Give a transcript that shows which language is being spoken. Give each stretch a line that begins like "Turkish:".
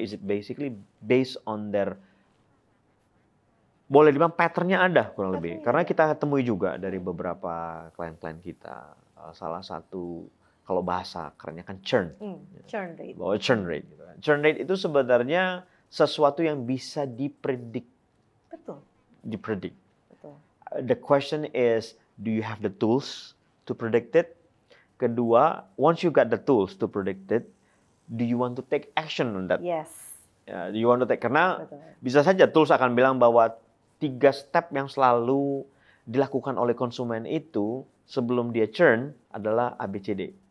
English: Is it basically based on their,
Indonesian: boleh dibilang patternnya ada kurang lebih. Karena kita temui juga dari beberapa klien-klien kita, salah satu kalau bahasa kerennya kan churn rate. Bahwa churn rate gitu kan. Churn rate itu sebenarnya sesuatu yang bisa dipredik. Betul. Dipredik. Betul.
English: The question is, do you have the tools to predict it?
Indonesian: Kedua,
English: once you got the tools to predict it, do you want to take action on that? Yes. Do you want to take,
Indonesian: karena bisa saja tools akan bilang bahwa 3 step yang selalu dilakukan oleh konsumen itu sebelum dia churn adalah ABCD.